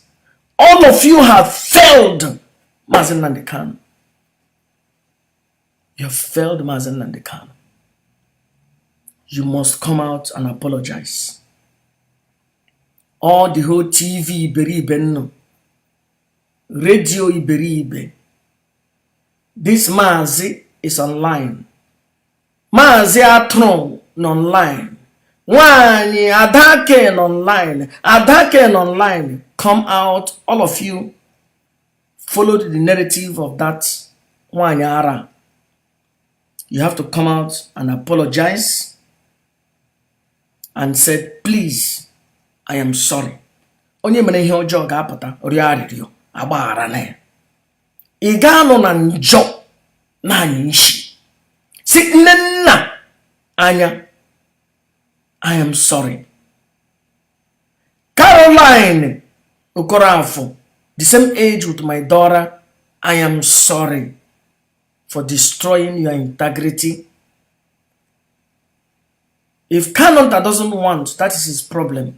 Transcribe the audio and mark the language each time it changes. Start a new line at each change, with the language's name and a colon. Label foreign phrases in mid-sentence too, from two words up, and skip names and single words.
English: All of you have failed Mazen Nnamdi Kanu. You have failed Mazen Nnamdi Kanu. You must come out and apologize. All the whole TV Iberibe, radio Iberibe. This Mazi is online. Mazi Atron online. Wani Adake online. Adake online. Come out, all of you. Follow the narrative of that Wanyara. You have to come out and apologize and said, please, I am sorry.
Igbo: Onye mene ihe ọjọọ ga-apụta rịọ arịrịọ agbaghara na ya. Ị ga-anọ na njọ na anyị isi. Si nne nna anya,
English: I am sorry. Caroline Okorafor, the same age with my daughter, I am sorry for destroying your integrity. If Kanonta doesn't want, that is his problem.